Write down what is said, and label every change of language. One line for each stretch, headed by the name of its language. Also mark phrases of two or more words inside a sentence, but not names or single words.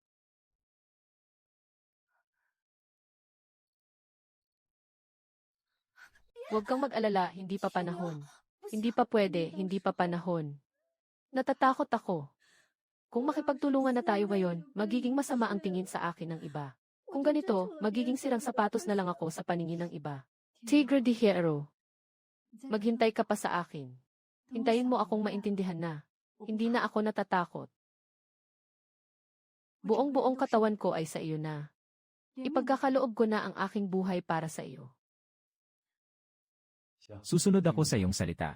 Filipino: Huwag kang mag-alala, hindi pa panahon. Hindi pa pwede, hindi pa panahon. Natatakot ako. Kung makipagtulungan na tayo ngayon, magiging masama ang tingin sa akin ng iba. Kung ganito, magiging sirang sapatos na lang ako sa paningin ng iba. Tigre de Hierro. Maghintay ka pa sa akin. Hintayin mo akong maintindihan na. Hindi na ako natatakot. Buong-buong katawan ko ay sa iyo na. Ipagkakaloob ko na ang aking buhay para sa iyo. Susunod ako sa iyong salita.